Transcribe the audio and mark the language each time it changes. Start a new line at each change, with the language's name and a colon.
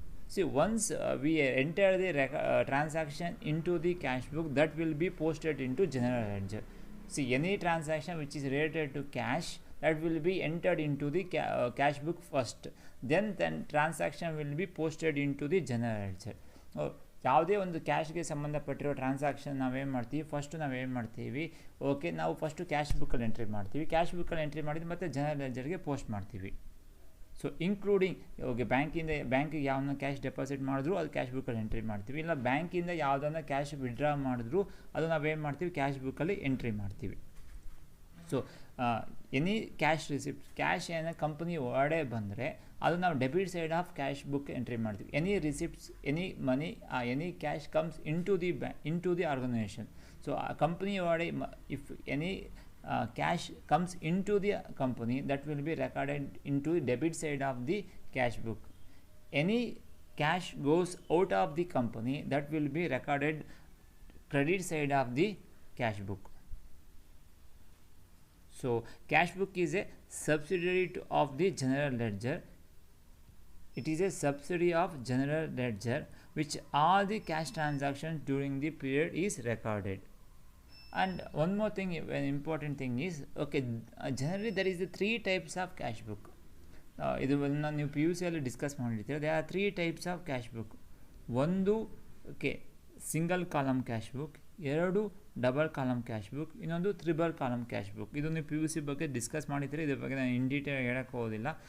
English: See, once we enter the transaction into the cash book, that will be posted into general ledger. See, any transaction which is related to cash, that will be entered into the cash book first. Then transaction will be posted into the general ledger.
Kannada: ಯಾವುದೇ ಒಂದು ಕ್ಯಾಶ್ಗೆ ಸಂಬಂಧಪಟ್ಟಿರೋ transaction ನಾವೇನು ಮಾಡ್ತೀವಿ, first ನಾವೇನು ಮಾಡ್ತೀವಿ, ನಾವು first cash ಬುಕ್ಕಲ್ಲಿ entry ಮಾಡ್ತೀವಿ. Cash ಬುಕ್ಕಲ್ಲಿ ಎಂಟ್ರಿ ಮಾಡಿದ್ದು ಮತ್ತು ಜನರಲ್ ಲೆಡ್ಜರ್ಗೆ ಪೋಸ್ಟ್ ಮಾಡ್ತೀವಿ. ಸೊ ಇನ್ಕ್ಲೂಡಿಂಗ್ ಬ್ಯಾಂಕಿಗೆ ಯಾವನ್ನ ಕ್ಯಾಶ್ ಡೆಪಾಸಿಟ್ ಮಾಡಿದ್ರು ಅದು ಕ್ಯಾಶ್ ಬುಕ್ಕಲ್ಲಿ ಎಂಟ್ರಿ ಮಾಡ್ತೀವಿ. ಇಲ್ಲ ಬ್ಯಾಂಕಿಂದ ಯಾವುದನ್ನ ಕ್ಯಾಶ್ ವಿಡ್ರಾ ಮಾಡಿದ್ರು ಅದು ನಾವೇನು ಮಾಡ್ತೀವಿ, ಕ್ಯಾಶ್ ಬುಕ್ಕಲ್ಲಿ ಎಂಟ್ರಿ ಮಾಡ್ತೀವಿ. So any cash receipt, cash ಏನೋ ಕಂಪನಿ ಒಳಗಡೆ ಬಂದರೆ ಅದು ನಾವು
English: debit side of cash book
Kannada: entry ಮಾಡ್ತೀವಿ.
English: Any receipts, any money, any cash comes in to the organisation. So
Kannada: ಆ ಕಂಪನಿ ಒಳಗಡೆ
English: If any cash comes into the company, that will be recorded into the debit side of the cash book. Any cash goes out of the company, that will be recorded credit side of the cash book. So cash book is a subsidiary of the general ledger. It is a subsidiary of general ledger which all the cash transactions during the period is recorded. And one more thing, an important thing is, generally there is the 3 types of cash book.
Kannada: ಇದನ್ನು ನೀವು P U ಸಿಯಲ್ಲಿ discuss ಮಾಡಿರ್ತೀರ.
English: They are 3 types of cash book.
Kannada: ಒಂದು single column cash book, 2 double column cash book, ಇನ್ನೊಂದು triple column cash book. ಇದು ನೀವು P U C ಬಗ್ಗೆ discuss ಮಾಡಿರ್ತೀರ, ಇದ್ರ ಬಗ್ಗೆ ನಾನು ಇನ್ ಡೀಟೇಲ್ ಹೇಳಕ್ಕೆ ಹೋಗೋದಿಲ್ಲ.